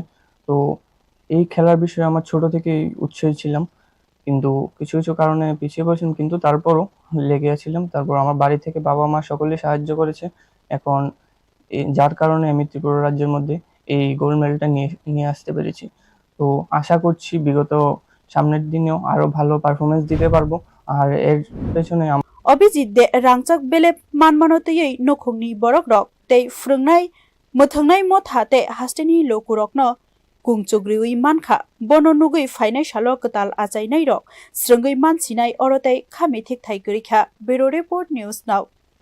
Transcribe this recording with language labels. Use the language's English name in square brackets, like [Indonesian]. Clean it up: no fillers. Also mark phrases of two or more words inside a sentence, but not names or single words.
[Bangla] তো এই খেলার বিষয়ে আমার ছোট থেকেই উৎসাহী ছিলাম, কিন্তু কিছু কিছু কারণে পিছিয়ে পড়েছিলাম, কিন্তু তারপরও লেগে আছিলাম। তারপর আমার বাড়ি থেকে বাবা মা সকলেই সাহায্য করেছে, এখন যার কারণে আমি ত্রিপুরা রাজ্যের মধ্যে এই গোল্ড মেডেলটা নিয়ে আসতে পেরেছি। তো আশা করছি বিগত সামনের দিনেও আরো ভালো পারফরমেন্স দিতে পারবো। আর এর পেছনে [Kok Borok] Abhijit de rangchak belep manmanotei nukhungni borok rok tei frungnai muthungnai motha te hasteni lokurokno kungchugriwi mankha bono nugui fainai salo katal achainai rok srungui mansinai orotei khami thik thai gorikha Bureau Report News Now